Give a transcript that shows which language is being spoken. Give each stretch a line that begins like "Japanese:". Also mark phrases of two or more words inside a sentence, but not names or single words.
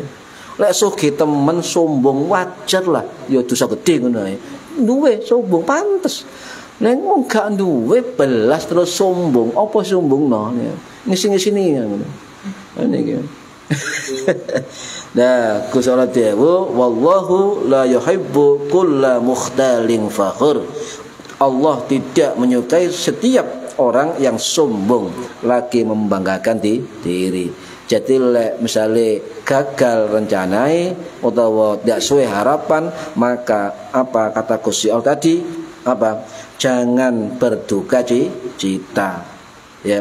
Javanese: Lek sugih temen sombong wajar lah. Ya dosa gedhe ngono ae. Duwe sombong pantes. Nek wong gak duwe belas terus sombong, apa sombongno? Ngisi-ngisini ngono. Niki. Nah, Gusti Allah dewa
Arabic: والله لا يحب كل مختال فخور.
Indonesian: Allah tidak menyukai setiap orang yang sombong lagi membanggakan diri. Jadi misalnya gagal rencanai utawa tidak sesuai harapan, maka apa kata Gusti Allah tadi? Apa? Jangan berduka cita. Ya.